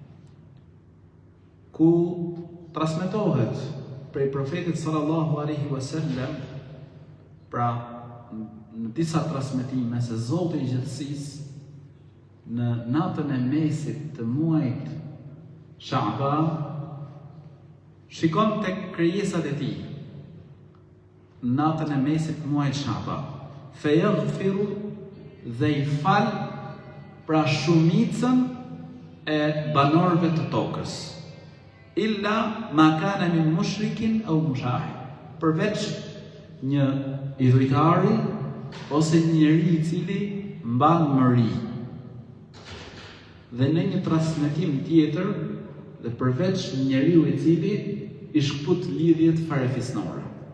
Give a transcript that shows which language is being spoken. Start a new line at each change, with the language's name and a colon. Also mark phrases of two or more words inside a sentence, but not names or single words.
Albanian: ku transmetohet prej profetit
Arabic: صلى الله عليه وسلم,
Albanian: pra në disa transmetime se Zoti i gjithësisë në natën e mesit të muajit Sha'ban shikon tek krijesat e tij. Natën e mesit të muajit Sha'ban, feyaghfiru dhe i fal pra shumicën e banorëve të tokës,
Arabic: إلا ما كان من مشرك أو مشاهد,
Albanian: përveç një idhujtari ose një njeri i cili mban mëri. Dhe në një transmetim tjetër, dhe përveç një njeriu i cili i shkput lidhjet farefisnore.